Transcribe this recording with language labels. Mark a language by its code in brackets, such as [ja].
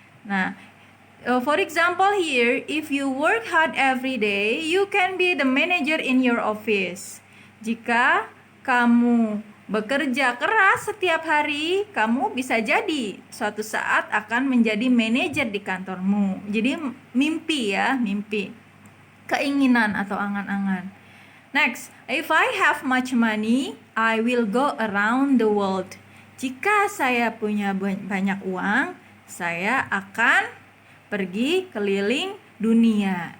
[en] Nah, for example here, if you work hard every day, you can be the manager in your office. [id] Jika kamu bekerja keras setiap hari, kamu bisa jadi suatu saat akan menjadi manajer di kantormu. Jadi mimpi ya, mimpi. Keinginan atau angan-angan. [en] Next, if I have much money, I will go around the world. [id] Jika saya punya banyak uang, saya akan pergi keliling dunia.